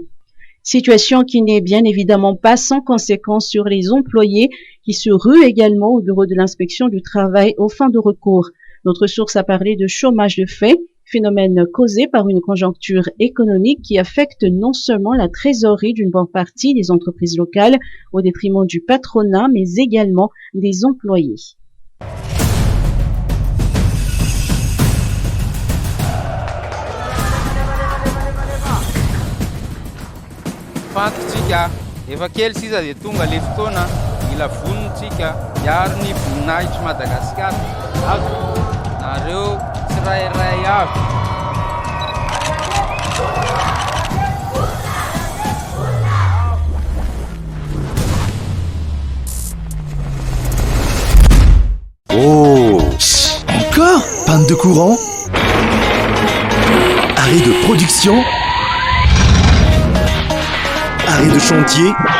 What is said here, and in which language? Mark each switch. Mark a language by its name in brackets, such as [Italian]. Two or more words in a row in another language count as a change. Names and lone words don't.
[French] Situation qui n'est bien évidemment pas sans conséquence sur les employés qui se ruent également au bureau de l'inspection du travail aux fins de recours. Notre source a parlé de chômage de fait, phénomène causé par une conjoncture économique qui affecte non seulement la trésorerie d'une bonne partie des entreprises locales au détriment du patronat, mais également des employés. [Malagasy] Fantatsika efa kely sisa dia tonga le fotoana mila vonintsika hiaro ny voninahitry Madagasikara avy nareo tsirairay avy. [French] Oh, encore? Panne de courant? Arrêt de production? Arrêt de chantier?